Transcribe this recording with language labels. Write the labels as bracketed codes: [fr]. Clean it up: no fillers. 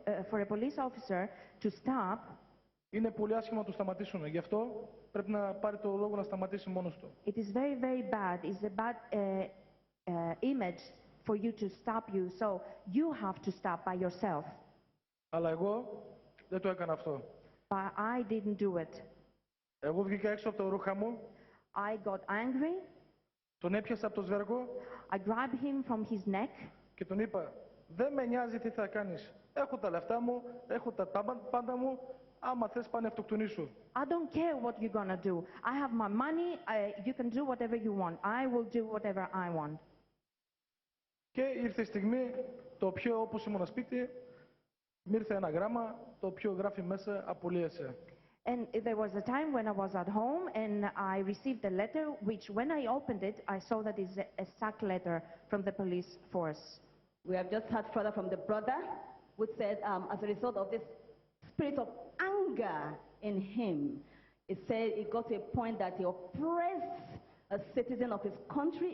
[en] for a police officer to stop, [el] είναι πολύ άσχημα να το σταματήσουν. Γι' αυτό πρέπει να πάρει το λόγο να σταματήσει μόνος του. [en] It is very, very bad. It's a bad image for you to stop you. So you have to stop by yourself. [el] Αλλά εγώ δεν το έκανα αυτό. [en] But I didn't do it. [el] Εγώ βγήκα έξω από το ρούχα μου. [en] I got angry. [el] Τον έπιασα από το σβέρκο. [en] I grabbed him from his neck. [el] Και τον είπα, δεν με νοιάζει τι θα κάνεις. Έχω τα λεφτά μου, έχω τα πάντα μου. Άμα θες πάνε αυτοκτονήσου. [en] I don't care what you're gonna do. I have my money. You can do whatever you want. I will do whatever I want. [el] Και ήρθε η στιγμή, το οποίο όπως ήμουν σπίτι, μου ήρθε ένα γράμμα, το οποίο γράφει μέσα απολύεσαι. [en] And there was a time when I was at home and I received a letter which when I opened it, I saw that it's a sack letter from the police force. We have just heard further from the brother who said as a result of this spirit of anger in him, he said it got to a point that he oppressed a citizen of his country.